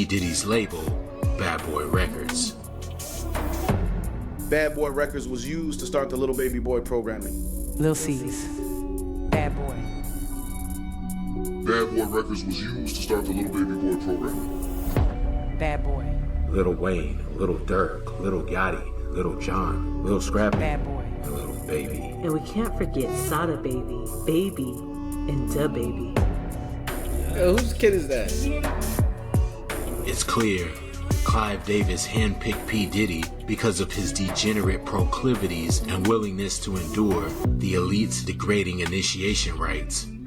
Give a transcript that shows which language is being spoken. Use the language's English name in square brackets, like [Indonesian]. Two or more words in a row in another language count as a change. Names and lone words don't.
[English] Diddy's label, Bad Boy Records. Bad Boy Records was used to start the Little Baby Boy programming. Lil C's. Bad Boy. Bad Boy Records was used to start the Little Baby Boy programming. Bad Boy. Lil Wayne, Lil Durk, Lil Yachty, Lil Jon, Lil Scrappy, Bad Boy, and Lil Baby. And we can't forget Sada Baby, Baby, and Da Baby. Yo, whose kid is that? It's clear Clive Davis handpicked P Diddy because of his degenerate proclivities and willingness to endure the elite's degrading initiation rites.